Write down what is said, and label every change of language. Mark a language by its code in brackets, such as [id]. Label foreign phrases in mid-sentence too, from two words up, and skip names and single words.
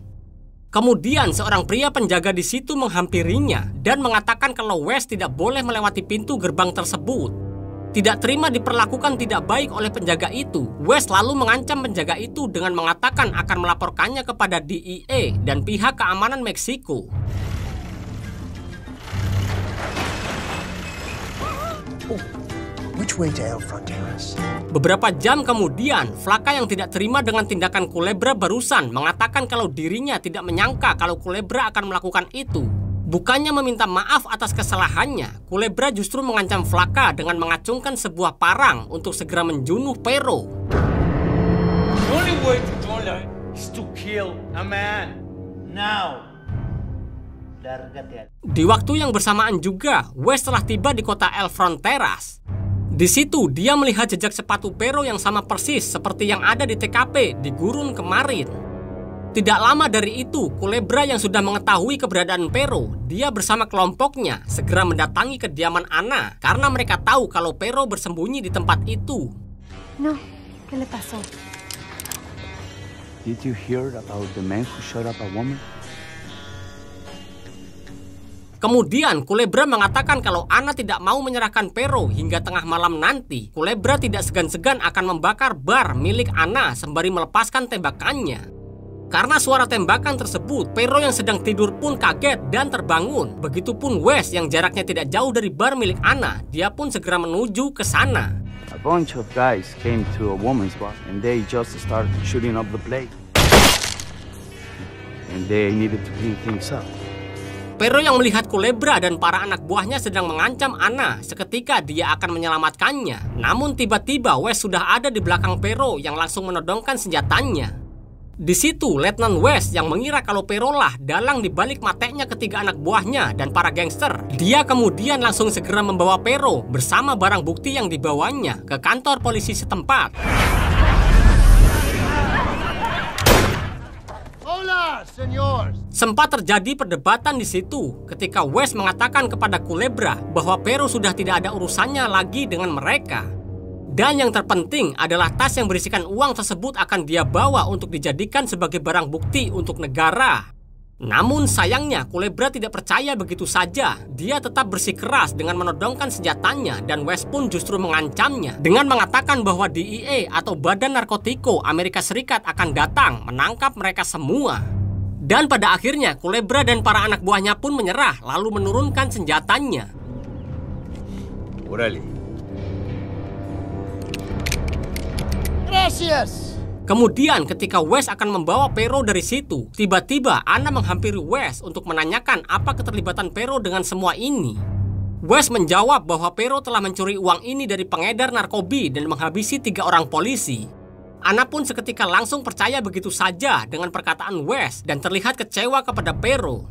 [id] Kemudian seorang pria penjaga di situ menghampirinya dan mengatakan kalau Wes tidak boleh melewati pintu gerbang tersebut. Tidak terima diperlakukan tidak baik oleh penjaga itu, Wes lalu mengancam penjaga itu dengan mengatakan akan melaporkannya kepada DEA dan pihak keamanan Meksiko. [en] Which way to El Fronteras? [id] Beberapa jam kemudian, Flaka yang tidak terima dengan tindakan Culebra barusan mengatakan kalau dirinya tidak menyangka kalau Culebra akan melakukan itu. Bukannya meminta maaf atas kesalahannya, Culebra justru mengancam Flaka dengan mengacungkan sebuah parang untuk segera menjunuh Pero. [en] The only way to do that is to kill a man. Now. [id] Di waktu yang bersamaan juga, Wes telah tiba di kota El Fronteras. Di situ, dia melihat jejak sepatu Pero yang sama persis seperti yang ada di TKP di gurun kemarin. Tidak lama dari itu, Culebra yang sudah mengetahui keberadaan Pero, dia bersama kelompoknya segera mendatangi kediaman Ana karena mereka tahu kalau Pero bersembunyi di tempat itu. [es] No, ¿qué le pasó? [en] Did you hear about the man who shot up a woman? [id] Kemudian Culebra mengatakan kalau Anna tidak mau menyerahkan Pero hingga tengah malam nanti, Culebra tidak segan-segan akan membakar bar milik Anna sembari melepaskan tembakannya. Karena suara tembakan tersebut, Pero yang sedang tidur pun kaget dan terbangun. Begitupun Wes yang jaraknya tidak jauh dari bar milik Anna, dia pun segera menuju ke sana. [en] A bunch of guys came to a woman's bar and they just started shooting up the place. And they needed to clean things up. [id] Pero yang melihat Culebra dan para anak buahnya sedang mengancam Anna, seketika dia akan menyelamatkannya. Namun tiba-tiba Wes sudah ada di belakang Pero yang langsung menodongkan senjatanya. Di situ Letnan Wes yang mengira kalau Pero lah dalang di balik matenya ketiga anak buahnya dan para gangster. Dia kemudian langsung segera membawa Pero bersama barang bukti yang dibawanya ke kantor polisi setempat. [es] Hola, señor. [id] Sempat terjadi perdebatan di situ ketika Wes mengatakan kepada Culebra bahwa Pero sudah tidak ada urusannya lagi dengan mereka. Dan yang terpenting adalah tas yang berisikan uang tersebut akan dia bawa untuk dijadikan sebagai barang bukti untuk negara. Namun sayangnya Culebra tidak percaya begitu saja. Dia tetap bersikeras dengan menodongkan senjatanya dan Wes pun justru mengancamnya dengan mengatakan bahwa DEA atau Badan Narkotiko Amerika Serikat akan datang menangkap mereka semua. Dan pada akhirnya Culebra dan para anak buahnya pun menyerah lalu menurunkan senjatanya. [es] Órale. Gracias. [id] Kemudian ketika Wes akan membawa Pero dari situ, tiba-tiba Anna menghampiri Wes untuk menanyakan apa keterlibatan Pero dengan semua ini. Wes menjawab bahwa Pero telah mencuri uang ini dari pengedar narkoba dan menghabisi 3 orang polisi. Anna pun seketika langsung percaya begitu saja dengan perkataan Wes dan terlihat kecewa kepada Pero.